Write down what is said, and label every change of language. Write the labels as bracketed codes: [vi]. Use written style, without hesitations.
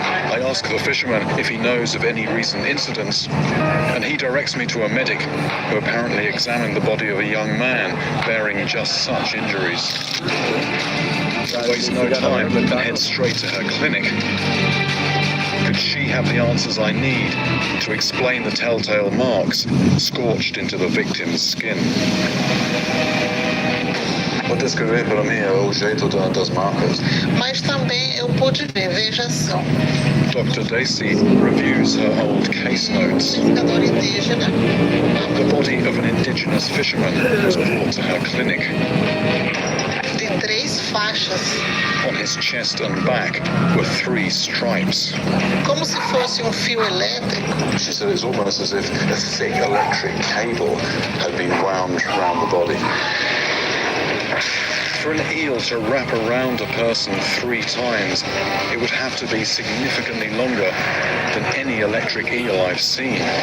[en] I ask the fisherman if he knows of any recent incidents, and he directs me to a medic who apparently examined the body of a young man bearing just such injuries. I waste no time and head straight to her clinic. Could she have the answers I need to explain the telltale marks scorched into the victim's skin? [pt] Pode descrever para mim o jeito das marcas? Mas também eu pude ver, veja só. [en] Dr. Dacey reviews her old case notes. [pt] Pescador indígena. [en] The body of an indigenous fisherman was brought to her clinic. [pt] De 3 faixas. [en] On his chest and back were 3 stripes. [pt] Como se fosse fio elétrico. [en] She said it's almost as if a thick electric cable had been wound around the body. For an eel to wrap around a person 3 times, it would have to be significantly longer than any electric eel I've seen.